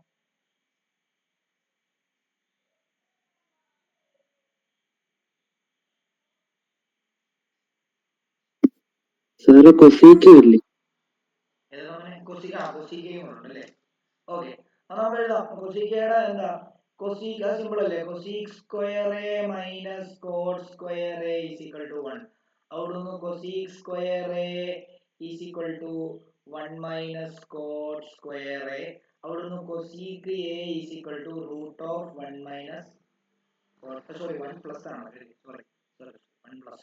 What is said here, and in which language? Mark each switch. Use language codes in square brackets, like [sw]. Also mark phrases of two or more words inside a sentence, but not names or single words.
[ml] സാറ് കൊസീക്ക് ഇല്ലേ? കൊസീക്കയും ഉണ്ടല്ലേ. ഓക്കെ, അത് നമ്മൾ എഴുതാം. കൊസീക്കയുടെ എന്താ, കൊസീക്ക സിമ്പിൾ അല്ലേ, cos² - cot² = 1. അവിടുന്ന് cos²(1 - cot²), അവിടുന്ന് cosec A √1 - 1 പ്ലസ് ആണ്, സോറി 1 പ്ലസ്.